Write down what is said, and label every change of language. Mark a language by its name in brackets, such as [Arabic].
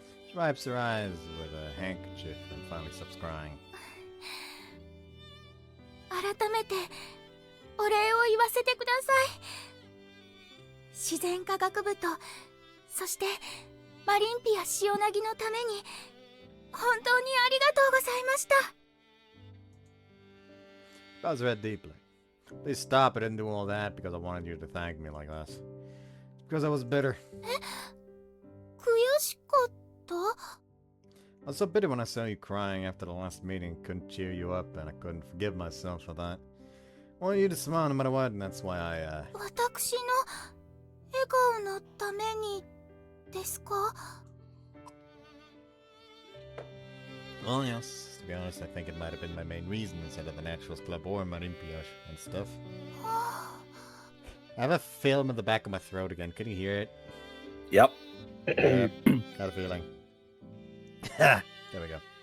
[English] She wipes her eyes with a handkerchief and finally stops crying. [Japanese] 改めてお礼を言わせてください。自然科学部とそしてマリンピア潮凪のために本当にありがとうございました。 [English] Buzz read deeply. Please stop. I didn't do all that because I wanted you to thank me like this. Because I was bitter. [Japanese] 悔しかった？ [English] I was so bitter when I saw you crying after the last meeting. Couldn't cheer you up, and I couldn't forgive myself for that. I wanted you to smile no matter what, and that's why I, [Japanese] 私の笑顔のためにですか？ [English] Well, yes. To be honest, I think it might have been my main reason instead of the Naturals Club or Marimpiash and stuff. I have a film in the back of my throat again. Can you hear it? Yep. Got a feeling. There we go.